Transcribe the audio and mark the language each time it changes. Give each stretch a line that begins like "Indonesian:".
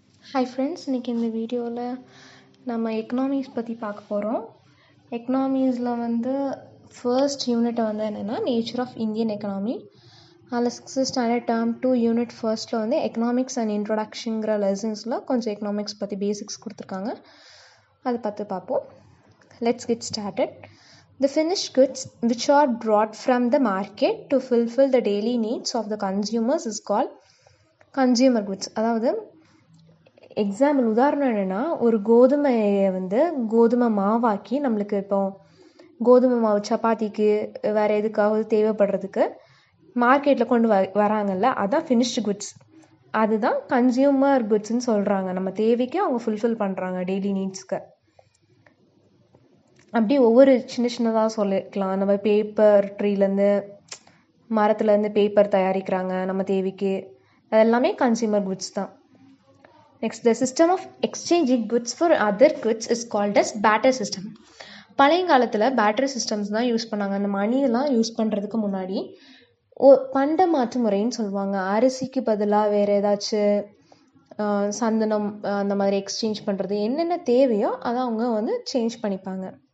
Tamil: Hi friends, இன்றைக்கி இந்த வீடியோவில் நம்ம எக்கனாமிக்ஸ் பற்றி பார்க்க போகிறோம். எக்கனாமிஸில் ஃபர்ஸ்ட் யூனிட் என்னென்னா நேச்சர் ஆஃப் இந்தியன் எக்கனாமி. அதில் 6th standard term 2 unit ஃபர்ஸ்ட்டில் economics and இன்ட்ரொடக்ஷனுங்கிற லெசன்ஸில் கொஞ்சம் எக்கனாமிக்ஸ் பற்றி பேசிக்ஸ் கொடுத்துருக்காங்க. அதை பார்த்து பார்ப்போம்.
English: Let's get started. The finished goods which are brought from the market to fulfill the daily needs of the consumers is called consumer goods.
Tamil: அதாவது example உதாரணம் என்னென்னா, ஒரு கோதுமையை கோதுமை மாவாக்கி நம்மளுக்கு இப்போ கோதுமை மாவு சப்பாத்திக்கு வேறு எதுக்காவது தேவைப்படுறதுக்கு மார்க்கெட்டில் கொண்டு வராங்கல்ல, அதுதான் ஃபினிஷ்டு குட்ஸ். அதுதான் கன்சியூமர் குட்ஸ்ன்னு சொல்கிறாங்க. நம்ம தேவைக்கு அவங்க ஃபுல்ஃபில் பண்ணுறாங்க டெய்லி நீட்ஸ்க்கு. அப்படி ஒவ்வொரு சின்ன சின்னதாக சொல்லிக்கலாம். நம்ம பேப்பர் ட்ரீலேருந்து மரத்துலேருந்து பேப்பர் தயாரிக்கிறாங்க நம்ம தேவைக்கு. அது எல்லாமே கன்சியூமர் குட்ஸ் தான்.
English: Next, the system of exchanging goods for other goods is called as barter system.
Tamil: பழைய காலத்தில் பேட்டரி சிஸ்டம்ஸ் தான் யூஸ் பண்ணாங்க. அந்த மணியெல்லாம் யூஸ் பண்ணுறதுக்கு முன்னாடி பண்ட மாற்று முறைன்னு சொல்லுவாங்க. அரிசிக்கு பதிலாக வேறு ஏதாச்சும் சந்தனம் அந்த மாதிரி எக்ஸ்சேஞ்ச் பண்ணுறது, என்னென்ன தேவையோ அதை அவங்க சேஞ்ச் பண்ணிப்பாங்க.